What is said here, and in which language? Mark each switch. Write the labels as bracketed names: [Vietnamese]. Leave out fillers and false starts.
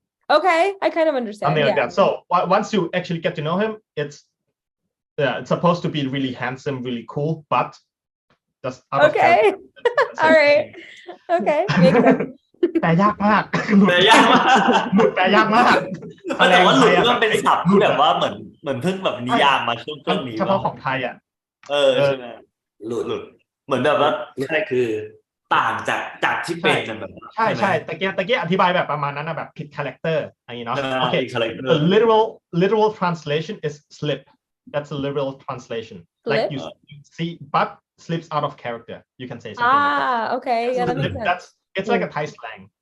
[English] Okay, I kind of understand. Something like Yeah. that. So once you actually get to know him, it's supposed to be really handsome, really cool, but just out of Okay. character. All right. Okay. Makes sense. [Thai] แปลยากมาก แปลยากมาก หลุดแปลยากมาก แต่ว่าหลุด ไทย มันเป็นศัพท์ที่แบบว่าเหมือนเพิ่งแบบนิยามมาช่วงนี้ เฉพาะของไทยอ่ะ ใช่ไหม หลุด หลุดเหมือนแบบว่าอะไรคือต่างจากที่เป็นกันแบบ ใช่ตะเกียอธิบายแบบประมาณนั้นนะแบบผิดคาแรคเตอร์อย่างนี้เนาะ โอเค คาแรคเตอ [English] The [Thai] ร์ [English] literal translation is slip. That's a literal translation. Like you see, but slips out of character. You can say something like that. Okay, yeah, that makes Slip, sense. that's it's like a Thai slang.